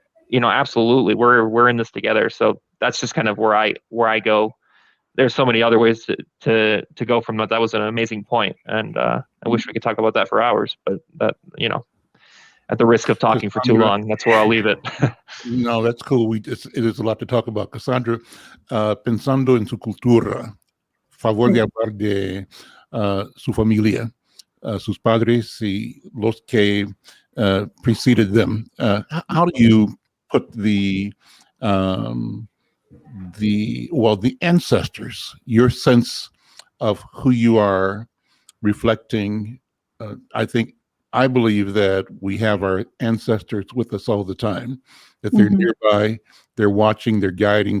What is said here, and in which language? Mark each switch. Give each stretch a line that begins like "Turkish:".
English: But absolutely, we're in this together. So that's just kind of where I go. There's so many other ways to go from that. That was an amazing point, and I wish we could talk about that for hours. But that, at the risk of talking for too long, that's where I'll leave it. No, that's cool. It is a lot to talk about.
Spanish: Cassandra, pensando en su cultura, favor de hablar de su familia, sus padres y los que
English: preceded them. How do you put the ancestors, your sense of who you are, reflecting? I believe that we have our ancestors with us all the time, that they're nearby, they're watching, they're guiding.